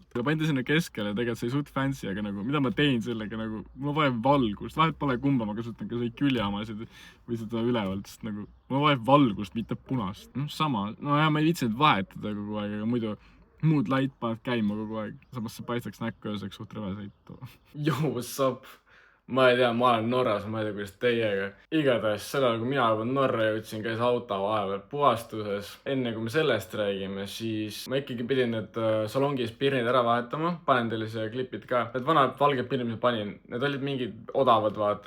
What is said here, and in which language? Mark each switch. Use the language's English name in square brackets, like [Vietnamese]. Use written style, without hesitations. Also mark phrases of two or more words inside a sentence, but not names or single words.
[Estonian] Ja pandi sinna keskele, tegelikult see ei suht fancy, aga nagu mida ma tein sellega, nagu ma vajan valgust. Vahet pole kumba, ma kasutan ka küljamasid või seda ülevalt, sest nagu ma vajan valgust, mitte punast. Sama, ja ma ei viitsinud vahetada kogu aeg, aga muidu muud lait paned käima kogu aeg. Samas see paistaks näkku ja saaks suht rõve sõita. [English] Yo, what's up? [Estonian] Ma ei tea, ma olen Norras, ma ei tea, kuidas teiega. Igatahes sellel, kui mina juba Norra jõudsin, käis auto vahepeal puhastuses. Enne kui me sellest räägime, siis ma ikkagi pidin need salongis pirnid ära vahetama. Panen teile see klipid ka. Need vanad valged pirnid, mis ma panin, need olid mingid odavad, vaata.